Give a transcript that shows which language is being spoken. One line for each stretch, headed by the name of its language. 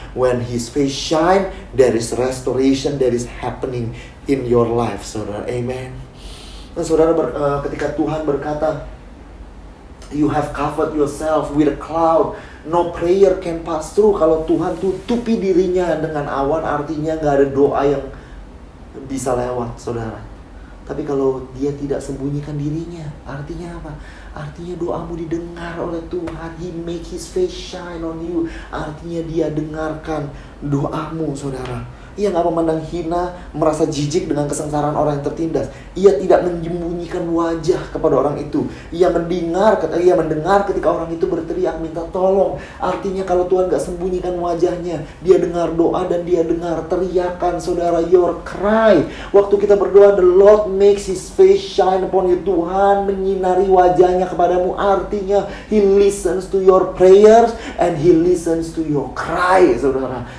English: When his face shine, there is restoration that is happening in your life, saudara. Amen.
Indonesian: Nah, saudara, ketika Tuhan berkata,
English: you have covered yourself with a cloud, no prayer can pass through.
Indonesian: Kalau Tuhan tutupi dirinya dengan awan, artinya gak ada doa yang bisa lewat, saudara. Tapi kalau dia tidak sembunyikan dirinya, artinya apa? Artinya doamu didengar oleh Tuhan.
English: He make his face shine on you.
Indonesian: Artinya dia dengarkan doamu, saudara. Ia gak memandang hina, merasa jijik dengan kesengsaraan orang yang tertindas. Ia tidak menyembunyikan wajah kepada orang itu. Ia mendengar ketika orang itu berteriak minta tolong. Artinya kalau Tuhan gak sembunyikan wajahnya, dia dengar doa dan dia dengar teriakan, saudara,
English: your cry.
Indonesian: Waktu kita berdoa,
English: the Lord makes his face shine upon you.
Indonesian: Tuhan menyinari wajahnya kepadamu. Artinya
English: he listens to your prayers and he listens to your cry, saudara.